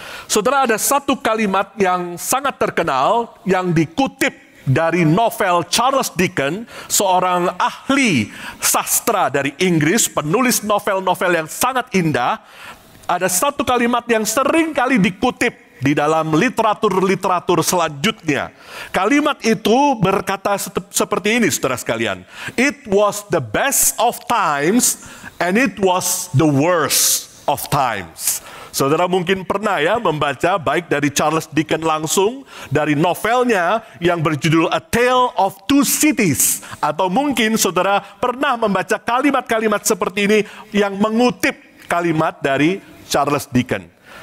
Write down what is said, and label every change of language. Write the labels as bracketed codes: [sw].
[id] Saudara, ada satu kalimat yang sangat terkenal yang dikutip dari novel Charles Dickens, seorang ahli sastra dari Inggris, penulis novel-novel yang sangat indah. Ada satu kalimat yang sering kali dikutip di dalam literatur-literatur selanjutnya. Kalimat itu berkata seperti ini, saudara sekalian. [en] "It was the best of times and it was the worst of times." [id] Saudara mungkin pernah ya membaca baik dari Charles Dickens langsung, dari novelnya yang berjudul A Tale of Two Cities, atau mungkin saudara pernah membaca kalimat-kalimat seperti ini yang mengutip kalimat dari Charles Dickens.